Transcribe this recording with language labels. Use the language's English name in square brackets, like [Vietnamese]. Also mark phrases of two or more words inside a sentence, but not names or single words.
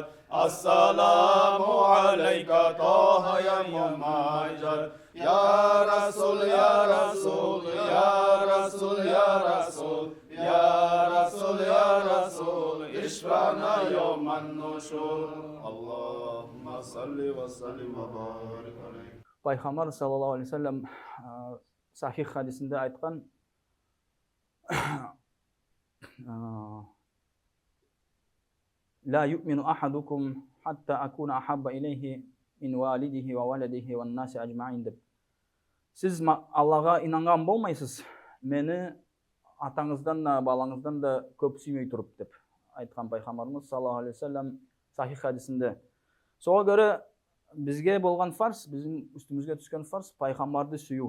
[Arabic] السلام عليك طه يا محمد. يا رسول، يا رسول، يا رسول، يا رسول، يا رسول، يا رسول, اشفع لنا يوم النشور. اللهم صل وسلم وبارك عليه. [Kazakh] Пайғамбар [Arabic] صلى الله عليه وسلم [Kazakh] сахих хадисінде айтқан, لا يؤمن أحدكم حتى أكون أحب إليه من والده وولده والناس أجمعين деп. Сіз Аллаға инанған болмайсыз, мені атаңыздан да балаңыздан да көп сүймей тұрып деп айтқан пайғамбарымыз [Arabic] صلى الله عليه وسلم [Kazakh] сахих хадисінде. Соған göre бізге болған фарз, біздің үстімізге түскен фарз пайғамбарды сүю.